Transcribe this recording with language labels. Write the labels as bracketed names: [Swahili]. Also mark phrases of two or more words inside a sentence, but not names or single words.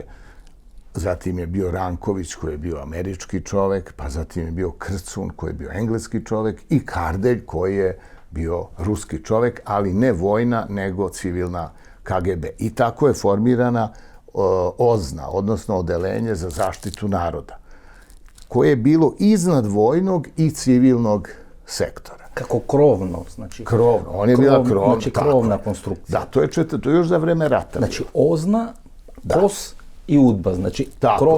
[Serbian] Zatim je bio Ranković koji je bio američki čovek, pa zatim je bio Krcun koji je bio engleski čovek i Kardelj koji je bio ruski čovek, ali ne vojna nego civilna KGB. I tako je formirana OZNA, odnosno Odelenje za zaštitu naroda, koje je bilo iznad vojnog i civilnog sektora. [Macedonian] Како кровно, значи. [Serbian] Кровно, он je bila krovna. [Macedonian] Значи кровна конструкција. [Serbian] Da, to je još za vreme rata. Значи ОЗНА, КОС i UDBA, znači tako, krovna